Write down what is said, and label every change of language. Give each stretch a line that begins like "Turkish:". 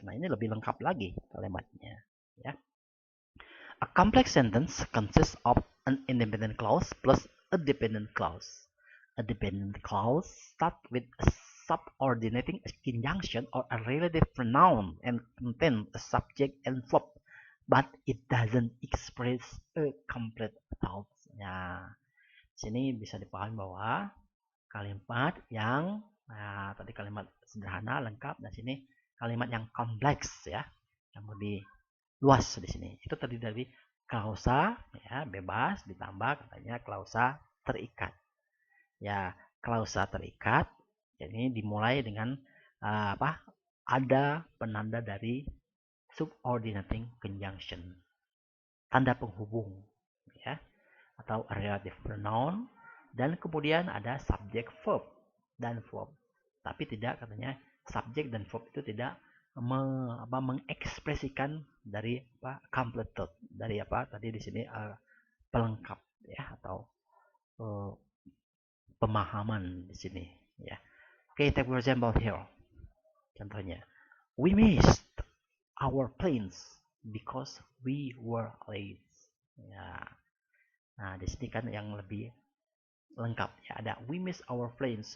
Indonesian: Nah, ini lebih lengkap lagi kalimatnya. Ya.
English: A complex sentence consists of an independent clause plus a dependent clause. A dependent clause starts with a subordinating conjunction or a relative pronoun and contains a subject and verb, but it doesn't express a complete thought.
Indonesian: Nah, sini bisa dipahami bahwa kalimat yang tadi kalimat sederhana lengkap, dan sini kalimat yang kompleks ya, yang lebih luas di sini. Itu terdiri dari klausa ya bebas ditambah katanya klausa terikat. Ya, klausa terikat jadi dimulai dengan apa? Ada penanda dari
English: subordinating conjunction.
Indonesian: Tanda penghubung ya atau
English: relative pronoun,
Indonesian: dan kemudian ada subject verb dan verb. Tapi tidak katanya subject dan verb itu tidak mengekspresikan dari
English: complete thought,
Indonesian: dari tadi di sini pelengkap ya atau pemahaman di sini ya.
English: Okay, take for example here.
Indonesian: Contohnya,
English: we missed our planes because we were late.
Indonesian: Ya. Nah, di sini kan yang lebih lengkap ya, ada
English: we miss our planes.